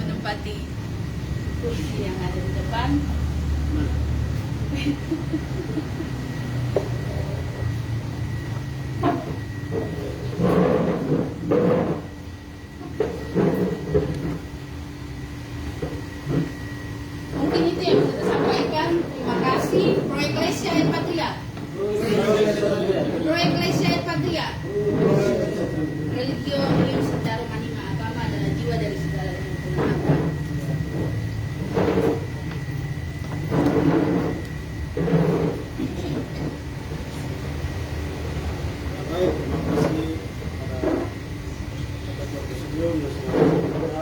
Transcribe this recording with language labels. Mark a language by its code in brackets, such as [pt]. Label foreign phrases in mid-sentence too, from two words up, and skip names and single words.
[id] menempati kursi yang ada di depan. Mungkin itu yang bisa saya sampaikan. Terima kasih. [la] Pro Ecclesia et Patria. Pro Ecclesia et Patria. Religio Unium Citarum Anima, [id] agama adalah jiwa dari segala agama. Baik, terima kasih kepada presidium yang sudah berkenan.